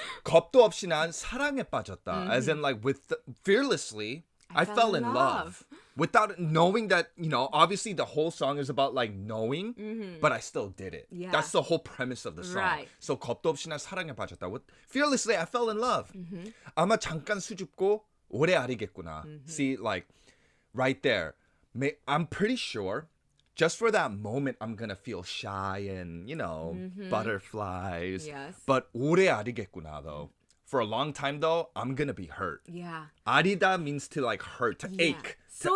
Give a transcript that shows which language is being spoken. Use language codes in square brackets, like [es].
[ko] 겁도 없이 난 사랑에 빠졌다. [en] As in, like, fearlessly, I fell in love. Without knowing that, you know, obviously the whole song is about, like, knowing, but I still did it. Yeah. That's the whole premise of the song. Right. [ko] So, 겁도 없이 난 사랑에 빠졌다. [en] Fearlessly, I fell in love. [ko] 아마 잠깐 수줍고 오래 아리겠구나. [en] See, like, right there. I'm pretty sure just for that moment, I'm going to feel shy and, you know, butterflies. Yes. But [ko] 오래 아리겠구나, [en] though. For a long time, though, I'm going to be hurt. Yeah. 아리다 means to, like, hurt, to ache. So